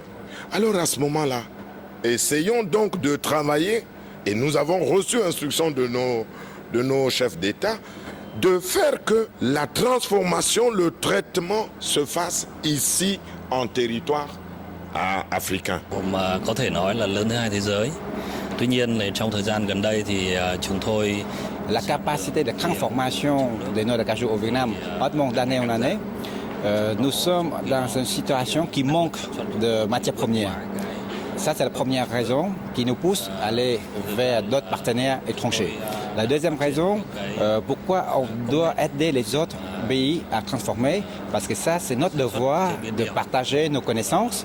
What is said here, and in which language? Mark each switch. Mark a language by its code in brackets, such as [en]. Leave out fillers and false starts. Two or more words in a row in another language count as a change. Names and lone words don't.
[fr] Alors à ce moment-là, essayons donc de travailler, et nous avons reçu instruction de nos chefs d'État, de faire que la transformation, le traitement se fasse ici en territoire africain. [vi] Có thể nói là lớn thứ hai thế giới. Tuy nhiên trong thời gian gần đây thì chúng tôi [fr] la capacité de transformation de notre cajou au Vietnam augmente d'année en année. Nous sommes dans une situation qui manque de matières premières. Ça, c'est la première raison qui nous pousse à aller vers d'autres partenaires étrangers. La deuxième raison, pourquoi on doit aider les autres pays à transformer, parce que ça, c'est notre devoir de partager nos connaissances.